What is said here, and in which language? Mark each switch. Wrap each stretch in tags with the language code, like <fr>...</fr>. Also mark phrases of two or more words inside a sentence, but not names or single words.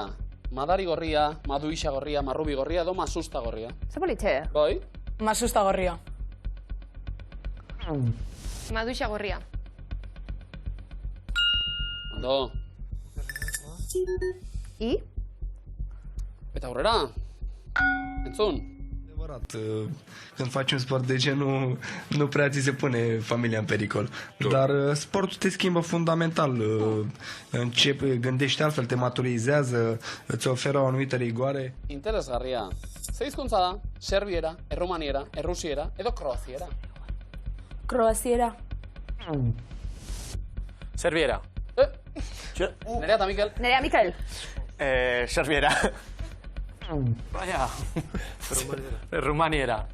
<eu>Madari gorria, maduisa gorria, marrubi gorria edo masusta gorria. Ze politxe? Bai? Masusta gorria. Maduixa gorria. Ondo. I? Eta aurrera. Entzun.</eu> <ro>Când faci un sport de genul, nu prea ți se pune familia în pericol. Dar sportul te schimbă fundamental. Gândești altfel, te maturizează, îți oferă o anumită rigoare.</ro> <eu>Interesgarria. Ze hizkuntza da? Serbiera, errumaniera, errusiera edo kroaziera. Kroaziera. Serbiera. Nerea eta Mikel. Nerea Mikel. Serbiera. Baina. Rumaniera.</eu>